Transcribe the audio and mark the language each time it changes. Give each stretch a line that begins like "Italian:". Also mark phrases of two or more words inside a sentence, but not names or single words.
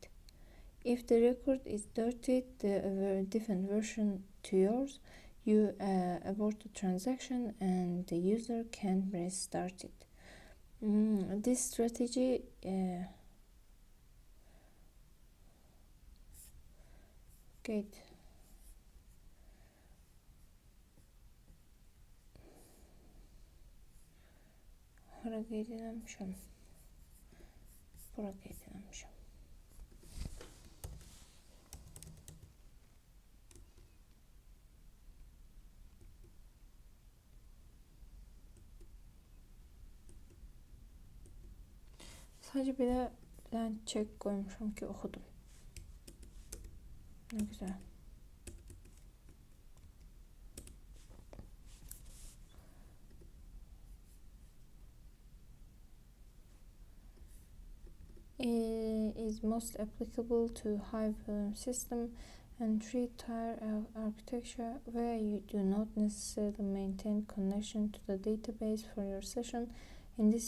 English: If the record is dirtied, the different version to yours, you abort the transaction and the user can restart it. This strategy Gate.
Azerbaijani: Hara qeyd eləmişəm. Bura qeyd eləmişəm. Sadəcə bir dənə check qoymuşam ki, oxudum.
Turkish: Ne güzel.
English: Is most applicable to high volume system and 3-tier architecture where you do not necessarily maintain connection to the database for your session.